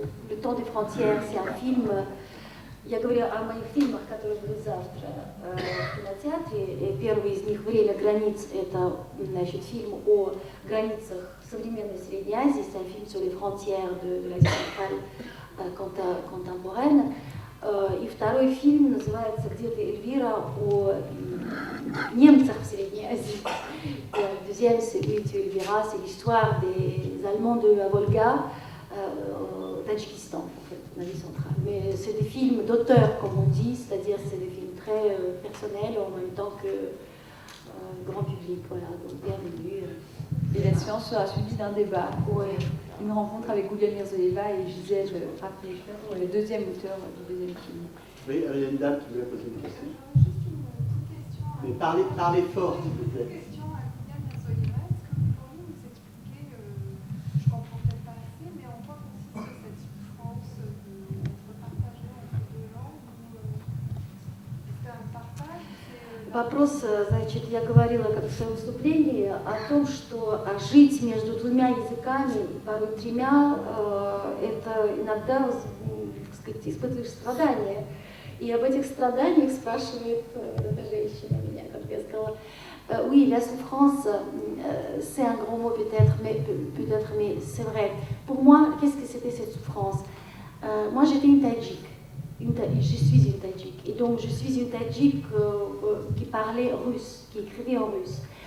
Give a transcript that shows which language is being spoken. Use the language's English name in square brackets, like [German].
[French] Le Temps des frontières, c'est un film. [Russian] Я говорю о моих фильмах, которые будут завтра в кинотеатре. Первый из них «Время границ» — это, значит, фильм о границах современной Средней Азии. [French] C'est un film sur les frontières de l'Asie centrale contemporaine. [Russian] И второй фильм называется «Где-то Эльвира» о немцах в Средней Азии. [French] Le deuxième, c'est «Où es-tu Elvira?» C'est l'histoire des Allemands de la Volga au Tadjikistan, en fait, en Asie centrale. Mais c'est des films d'auteur, comme on dit, c'est-à-dire c'est des films très personnels en même temps que grand public. Voilà, donc bienvenue. Et la séance sera suivie d'un débat, une rencontre avec Goulia Mirzoeva et Gisèle Raffnecher, le deuxième auteur du deuxième film. Oui, il y a une dame qui voulait poser une question. Mais parlez fort, s'il vous plaît. [Russian] Вопрос, значит, я говорила как в своем выступлении о том, что жить между двумя языками, порой тремя, это иногда, так сказать, испытываешь страдания. И об этих страданиях спрашивает эта женщина меня, как я сказала. [French] Oui, la souffrance, c'est un grand mot peut-être, mais c'est vrai. Pour moi, qu'est-ce que c'était cette souffrance? Moi, j'étais une Tadjik. Je suis une Tadjik. Et donc, je suis une Tadjik qui parlait russe, qui écrivait en russe.